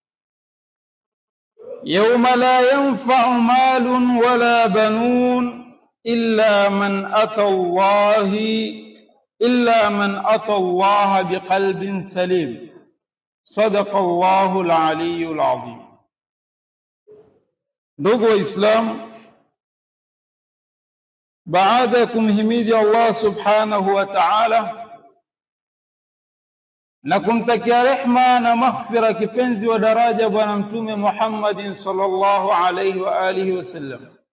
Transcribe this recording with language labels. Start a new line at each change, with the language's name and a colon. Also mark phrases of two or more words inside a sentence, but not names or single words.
Arabic: يوم لا ينفع مال ولا بنون إلا من أتى الله بقلب سليم. صدق الله العلي العظيم.
Swahili: Ndugu Waislamu, baada ya kumhimidi Allah
Arabic: سبحانه وتعالى
Swahili: na kumtakia rehma na maghfira kipenzi wa daraja Bwana Mtume Muhammadin
Arabic: صلى الله عليه وآله وسلم,